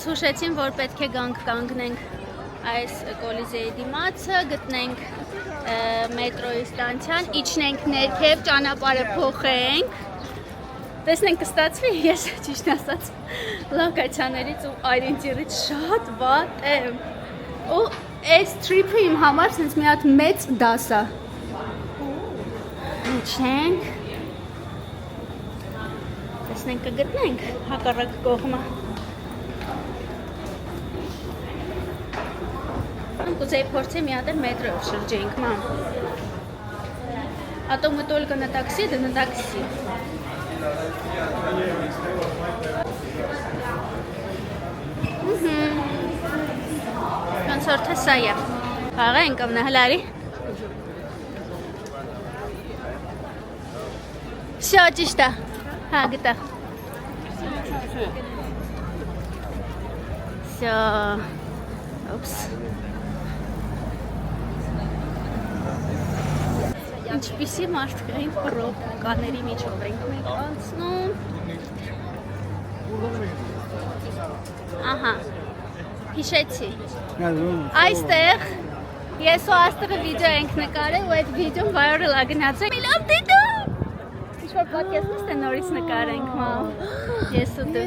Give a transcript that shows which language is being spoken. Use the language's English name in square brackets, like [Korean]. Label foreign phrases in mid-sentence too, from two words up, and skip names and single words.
[Armenian] հուշեցին, որ պետք է գանք կանգնենք այս Կոլիզեյի դիմացը, գտնենք մետրոյի ստանցիան, իջնենք ներքև, ճանապարհը փոխենք։ Տեսնենք կստացվի, ես ճիշտ ասած լոկացիաներից ու այրենտիրից շատ վատ եմ։ Ու այս տրիփը իմ համար sense մի հատ մեծ դաս է։ Իջնենք։ Տեսնենք կգտնենք հակառակ կողմը։ Կուզեի փորձի մի հատ էլ մետրոյով շրջեինք, մամ։ [Russian] А то мы только на такси, [Armenian] да на такси. Консорт сая. Աղա ենք ամնահլարի։ Всё, ճիշտ է։ Հա, գտա։ Всё։ Օպս։ Ինչպիսի մարդկային պրոբկաների միջով ենք մենք անցնում։ Ահա։ Հիշեցի։ Այստեղ ես ու Աստղը վիդեո ենք նկարել ու այդ վիդեոն viral է գնացել։ Միլավ դիտո։ Ինչ-որ podcast-ը նորից նկարենք, մամ։ Ես ու դու։